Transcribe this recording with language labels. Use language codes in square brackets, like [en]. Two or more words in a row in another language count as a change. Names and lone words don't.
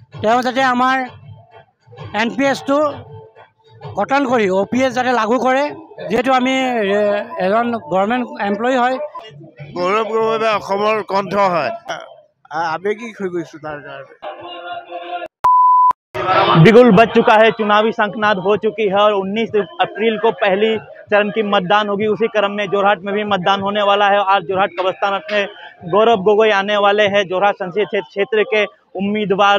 [as] তেওঁ যাতে আমাৰ NPS-টো গঠন কৰি OPS যাতে লাগু কৰে, যেহেতু আমি এজন [en] government employee [as] হয়। গৌৰৱ গগৈ অসমৰ কণ্ঠ হয়, আবেগিক হৈ গৈছোঁ তাৰ কাৰণে। [hi] बिगुल बज चुका है, चुनावी शंखनाद हो चुकी है और 19 अप्रैल को पहली चरण की मतदान होगी। उसी क्रम में जोरहाट में भी मतदान होने वाला है। आज जोरहाट कब्रिस्तान में गौरव गोगोई आने वाले हैं, जोरहाट संसदीय क्षेत्र के उम्मीदवार।